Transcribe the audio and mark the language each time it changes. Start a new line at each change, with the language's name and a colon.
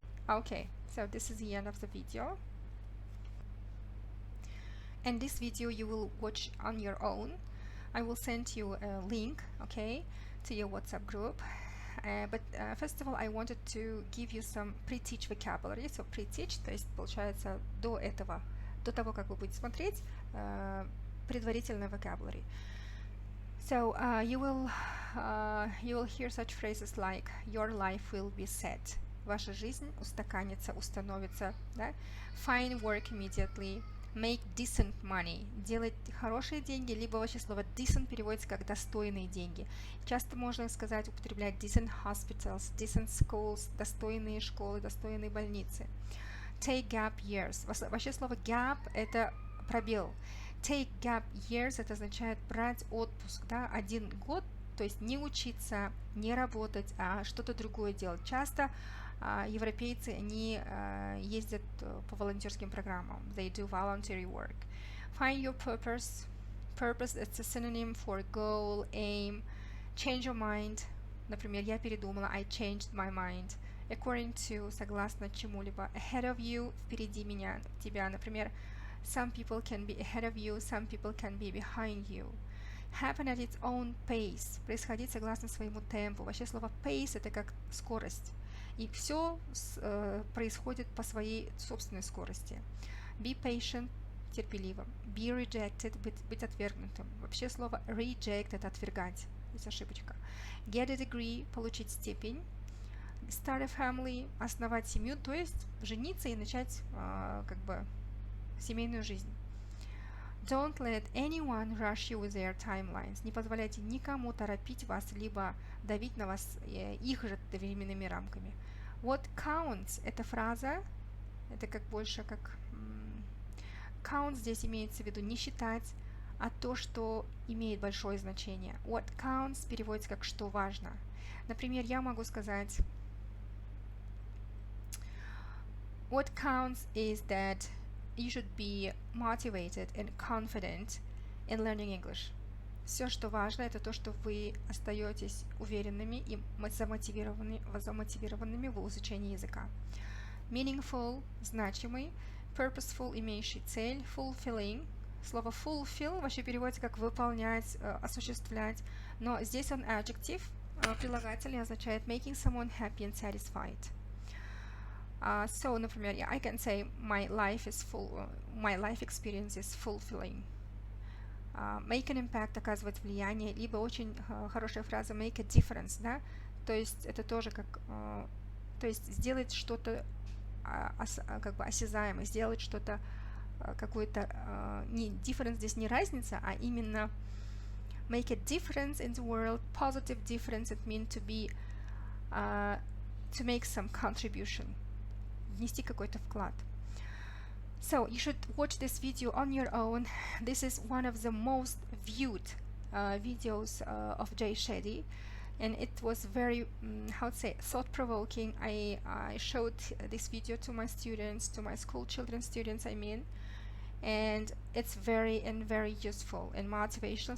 English: Okay, so this is the end of the video. And this video you will watch on your own. I will send you a link, okay, to your WhatsApp group. But first of all, I wanted to give you some pre-teach vocabulary. So pre-teach,
Russian: то есть получается до этого, до того, как вы будете смотреть, предварительный vocabulary.
English: So you will hear such phrases like your life will be set.
Russian: Ваша жизнь устаканится, установится, да?
English: Find work immediately. Make decent money.
Russian: Делать хорошие деньги, либо вообще слово decent переводится как достойные деньги. Часто можно сказать, употреблять
English: decent hospitals, decent schools,
Russian: достойные школы, достойные больницы.
English: Take gap years.
Russian: Вообще слово gap это пробел.
English: Take gap years
Russian: это означает брать отпуск, да, 1 год, то есть не учиться, не работать, а что-то другое делать. Часто европейцы, они ездят по волонтерским программам.
English: They do voluntary work. Find your purpose. Purpose it's a synonym for goal, aim. Change your mind.
Russian: Например, я передумала.
English: I changed my mind. According to,
Russian: согласно чему-либо.
English: Ahead of you,
Russian: впереди меня, тебя. Например,
English: some people can be ahead of you, some people can be behind you. Happen at its own pace.
Russian: Происходить согласно своему темпу. Вообще слово pace это как скорость. И все происходит по своей собственной скорости.
English: Be patient,
Russian: терпеливым.
English: Be rejected,
Russian: быть отвергнутым. Вообще слово reject это отвергать. Здесь ошибочка.
English: Get a degree,
Russian: получить степень.
English: Start a family,
Russian: основать семью, то есть жениться и начать как бы семейную жизнь.
English: Don't let anyone rush you with their timelines.
Russian: Не позволяйте никому торопить вас, либо давить на вас их же временными рамками.
English: What counts?
Russian: Эта фраза, это как больше как... Count здесь имеется в виду не считать, а то, что имеет большое значение.
English: What counts
Russian: переводится как что важно. Например, я могу сказать...
English: What counts is that you should be motivated and confident in learning English.
Russian: Все, что важно, это то, что вы остаетесь уверенными и замотивированными в изучении языка. Meaningful – значимый, purposeful – имеющий цель, fulfilling. Слово fulfill вообще переводится как выполнять, осуществлять, но здесь он adjective, прилагательный, означает
English: making someone happy and satisfied. So,
Russian: например,
English: I can say my life experience is fulfilling. Make an impact,
Russian: оказывать влияние, либо очень хорошая фраза
English: make a difference, да, то есть это тоже как, то есть сделать что-то как бы осязаемое, сделать что-то какой-то, не difference здесь не разница, а именно make a difference in the world, positive difference, it means to be, to make some contribution.
Russian: Внести какой-то вклад.
English: So you should watch this video on your own. This is one of the most viewed videos of Jay Shetty, and it was very, how to say, thought-provoking. I showed this video to my students, to my school children students, I mean, and it's very useful and motivational.